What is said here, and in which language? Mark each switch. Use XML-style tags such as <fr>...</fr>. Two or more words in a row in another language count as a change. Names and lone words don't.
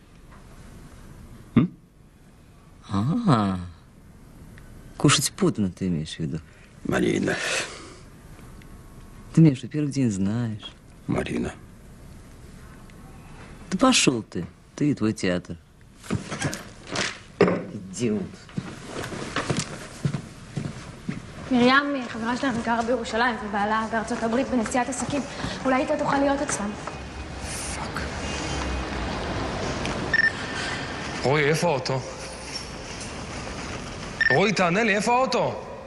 <ru>Кушать подано, ты имеешь в виду? Марина. Ты меня что, первый день знаешь? Марина. Да пошел ты и твой театр. Идиот.</ru> <he>מרים, חברה שלנו גרה בירושלים ובעלה בארצות הברית בנסיעת עסקים. אולי אתה תוכל להיות אצלם. פאק. רועי, איפה האוטו? רועי, תענה לי, איפה האוטו?</he>